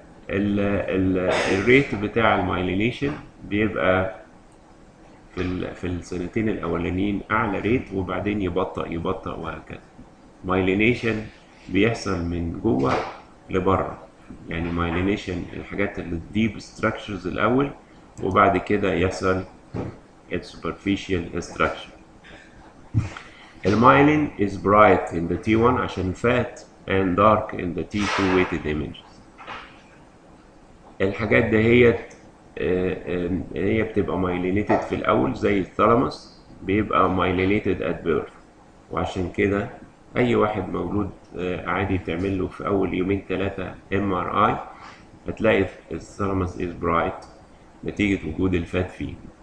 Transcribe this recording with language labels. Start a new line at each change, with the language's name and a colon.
Arabic: الريت بتاع المايلينيشن بيبقى في السنتين الاولانيين اعلى ريت، وبعدين يبطأ وهكذا. مايلينيشن بيحصل من جوه لبره، يعني مايلينيشن الحاجات اللي الديب ستراكشرز الاول، وبعد كده يحصل السوبرفيشال ستراكشر.
English: المايلين is bright in the T1 عشان fat and dark in the T2 weighted images.
Arabic: الحاجات دهيت هي بتبقى مايلينيتد في الاول زي الثالاموس، بيبقى مايلينيتد
English: at birth،
Arabic: وعشان كده اي واحد مولود عادي تعمل له في اول يومين 3 MRI هتلاقي الثالاموس is bright نتيجة وجود الفات فيه.